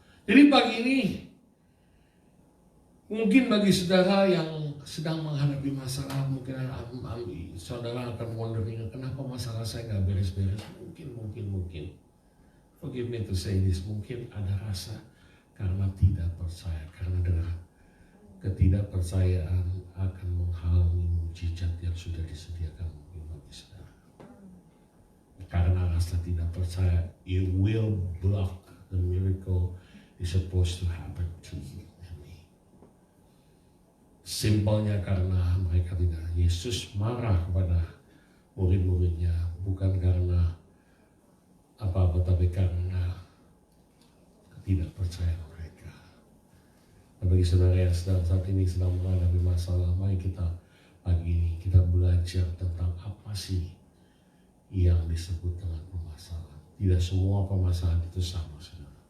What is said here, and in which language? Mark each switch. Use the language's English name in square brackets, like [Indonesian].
[Indonesian] Jadi pagi ini, mungkin bagi saudara yang sedang menghadapi masalah, mungkin saudara akan wondering, kenapa masalah saya gak beres-beres? Mungkin. [English] Forgive me to say this, [Indonesian] mungkin ada rasa karena tidak percaya, karena dengan ketidakpercayaan akan menghalangi mujizat yang sudah disediakan bagi saudara. Karena rasa tidak percaya, [English] it will block the miracle is supposed to happen to you and me. [Indonesian] Simpelnya karena mereka tidak. Yesus marah kepada murid-muridnya bukan karena apa-apa, tapi karena ketidakpercayaan mereka. Bagi saudara yang saat ini sedang menghadapi masalah, mari kita pagi ini kita belajar tentang apa sih yang disebut dengan permasalahan. Tidak semua permasalahan itu sama, saudara.